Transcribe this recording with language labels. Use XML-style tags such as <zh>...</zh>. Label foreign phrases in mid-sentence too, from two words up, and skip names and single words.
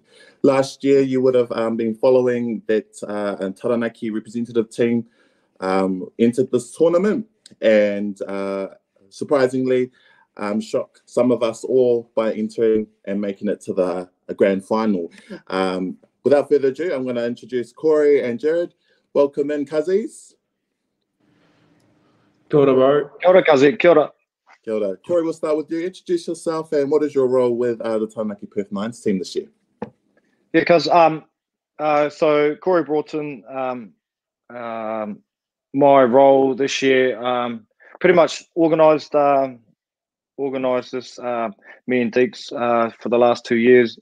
<en>Last year, you would have been following that Taranaki representative team entered this tournament, and surprisingly, shocked some of us all by entering and making it to the grand final. Without further ado, I'm going to introduce Corey and Jarrod. Welcome in, Cuzzies.</en> <mi>Kia ora, bro. Kia ora, Kazi. Kia ora. Kia ora.</mi> <en>Corey, we'll start with you. Introduce yourself and what is your role with the Taranaki Perth Nines team this year? Yeah, because so Corey Broughton, my role this year, pretty much organised this, me and Deeks, for the last 2 years.</en>